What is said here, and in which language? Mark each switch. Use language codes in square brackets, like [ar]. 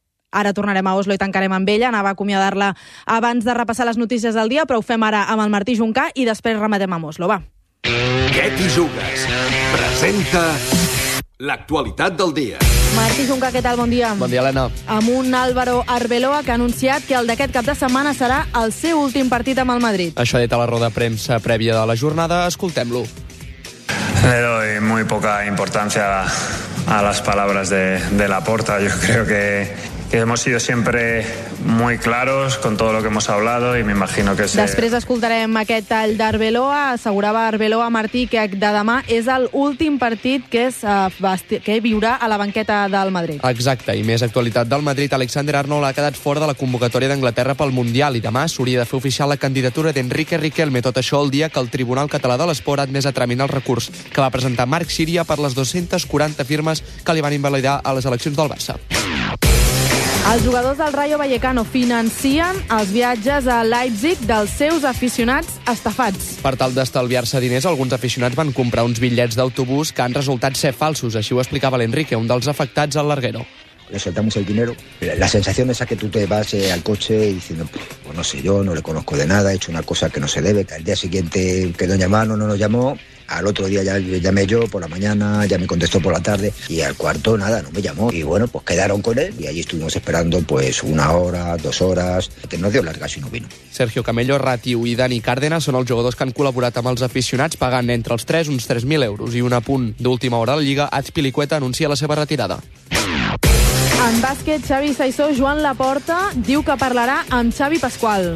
[ca] Ara tornarem a Oslo i tancarem amb ella. Anava a acomiadar-la abans de repassar les notícies del dia, però ho fem ara amb el Martí Juncà i després rematem amb Oslo, va. Què t'hi jugues? Presenta l'actualitat del dia. Martí Juncà, què tal? Bon dia. Bon dia, Elena. Amb un Álvaro Arbeloa que ha anunciat que el d'aquest cap de setmana serà el seu últim partit amb el Madrid. Això ha dit a la roda de premsa prèvia de la jornada. Escoltem-lo. [es] Le doy muy poca importancia a las palabras de Laporta. Yo creo que hemos sido siempre muy claros con todo lo que hemos hablado y me imagino que... [ca] Després escoltarem aquest tall d'Arbeloa. Assegurava Arbeloa Martí que de demà és l'últim partit que viurà a la banqueta del Madrid. Exacte, i més actualitat del Madrid. Alexander Arnold ha quedat fora de la convocatòria d'Anglaterra pel Mundial i demà s'hauria de fer oficial la candidatura d'Enrique Riquelme. Tot això el dia que el Tribunal Català de l'Esport ha admès a tramitar el recurs que va presentar Marc Xíria per les 240 firmes que li van invalidar a les eleccions del Barça. Els jugadors del Rayo Vallecano financien els viatges a Leipzig dels seus aficionats estafats. Per tal d'estalviar-se diners, alguns aficionats van comprar uns bitllets d'autobús que han resultat ser falsos. Així ho explicava l'Enrique, un dels afectats al Larguero. [es] Le soltamos el dinero. La sensación esa que tú te vas al coche diciendo, pues no sé yo, no le conozco de nada, he hecho una cosa que no se debe. Al día siguiente quedó llamado, no nos llamó. Al otro día ya llamé yo por la mañana, ya me contestó por la tarde. Y al cuarto, nada, no me llamó. Y bueno, pues quedaron con él y allí estuvimos esperando pues una hora, dos horas. Que no dio larga si no vino. [ca] Sergio Camello, Ratiu i Dani Cárdenas són els jugadors que han col·laborat amb els aficionats pagant entre els 3 uns 3.000 euros. I un apunt d'última hora a la Lliga, Azpilicueta anuncia la seva retirada. En bàsquet, Xavi Saissó, Joan Laporta, diu que parlarà amb Xavi Pasqual.